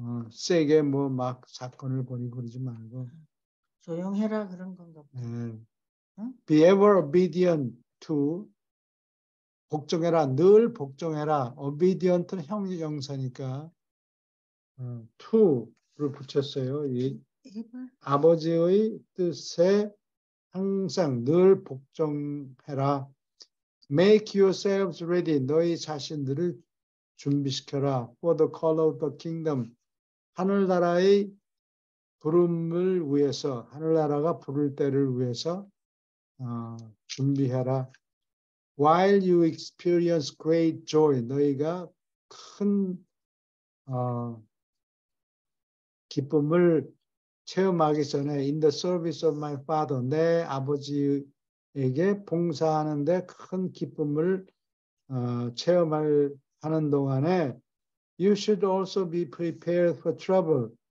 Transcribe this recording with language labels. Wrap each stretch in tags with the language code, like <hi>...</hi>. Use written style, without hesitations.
<ko>세게 뭐 막 사건을 벌이고 그러지 말고 조용해라 그런 건가 보다. 응?</ko> <en>Be ever obedient to</en> <ko>복종해라. 늘 복종해라. obedient는 형용사니까 to를 붙였어요. 이 아버지의 뜻에 항상 늘 복종해라.</ko> <en>Make yourselves ready.</en> <ko>너희 자신들을 준비시켜라.</ko> <en>For the call of the kingdom.</en> <ko>하늘나라의 부름을 위해서, 하늘나라가 부를 때를 위해서 준비해라.</ko> <en>While you experience great joy.</en> <ko>너희가 큰 기쁨을 체험하기 전에</ko> <en>in the service of my father.</en> <ko>내 아버지에게 봉사하는데 큰 기쁨을 체험하는 동안에</ko> <en>you should also be prepared for trouble.</en>